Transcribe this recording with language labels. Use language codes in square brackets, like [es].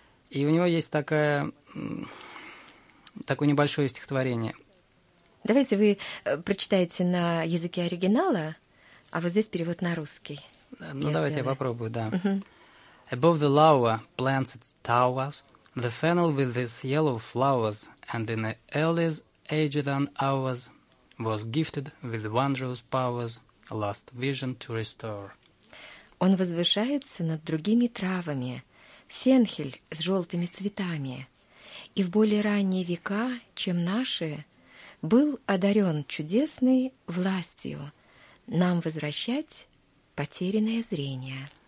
[ru] И у него есть такое небольшое стихотворение. Давайте вы прочитаете на языке оригинала, а вот здесь перевод на русский. Ну, давайте я попробую, да. [en] Above the lower plants its towers, the fennel with its yellow flowers, and in the earliest age than ours, was gifted with wondrous powers, last vision to restore. [ru] Он возвышается над другими травами, фенхель с желтыми цветами, и в более ранние века, чем наши, был одарен чудесной властью нам возвращать потерянное зрение.